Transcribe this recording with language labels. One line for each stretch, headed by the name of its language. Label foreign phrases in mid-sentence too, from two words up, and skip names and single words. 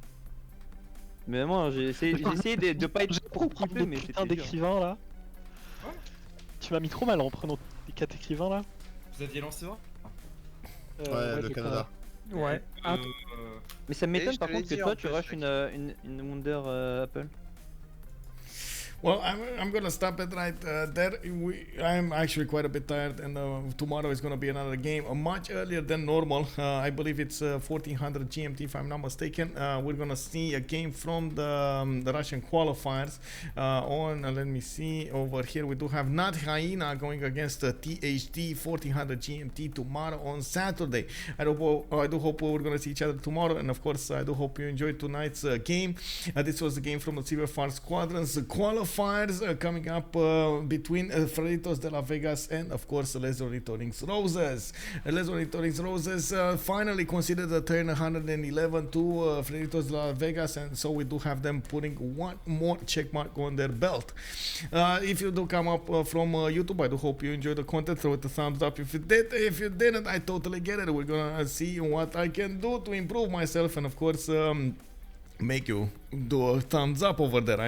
French: Mais moi j'ai essayé de pas être trop Prendre coupé, des mais putains c'était dur. d'écrivains là. Ouais. Tu m'as mis trop mal en prenant les 4 écrivains là. Vous aviez lancé un Ouais, le j'ai Canada. pas- Ouais. Ah, Mais ça m'étonne je par te l'ai contre que dit, toi en tu plus, rushes mec. une Wonder Apeul.
English: Well, I'm gonna stop it right there. I'm actually quite a bit tired, and tomorrow is gonna be another game, much earlier than normal. I believe it's 1400 GMT, if I'm not mistaken. We're gonna see a game from the Russian qualifiers. Let me see over here. We do have Nat Hyena going against THD 1400 GMT tomorrow on Saturday. I do hope we're gonna see each other tomorrow, and of course, I do hope you enjoyed tonight's game. This was the game from the CivFR Squadrons qualifiers coming up between Freritos de la Vegas and of course Les Ornithorynques Roses. Les Ornithorynques Roses finally considered a turn 111 to Freritos de la Vegas, and so we do have them putting one more check mark on their belt. If you do come up from YouTube, I do hope you enjoyed the content. Throw it a thumbs up if you did. If you didn't, I totally get it. We're gonna see what I can do to improve myself, and of course make you do a thumbs up over there.